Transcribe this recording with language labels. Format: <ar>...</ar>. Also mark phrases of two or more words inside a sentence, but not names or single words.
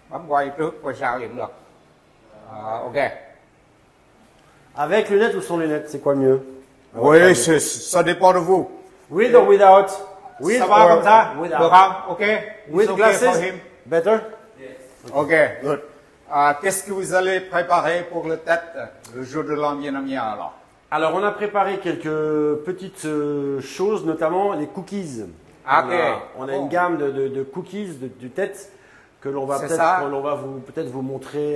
<vi>bấm quay trước quay sau gì cũng được. Ok.</vi> <fr>Avec lunettes ou sans lunettes, c'est quoi le mieux? Oui, ça dépend de vous.</fr> <en>With or without? With</en> <fr>Ça va</fr> <en>or</en> <fr>comme ça?</fr> <en>without?</en> <vi>Được không? Ok.</vi> <en>With It's okay for glasses? him. Better? Ok, good.</en> <fr>Qu'est-ce que vous allez préparer pour le tête, le jour de l'an vietnamien alors? Alors, on a préparé quelques petites choses, notamment les cookies. Ok. On a une gamme de cookies du tête que l'on va C'est peut-être ça. peut-être vous montrer</fr>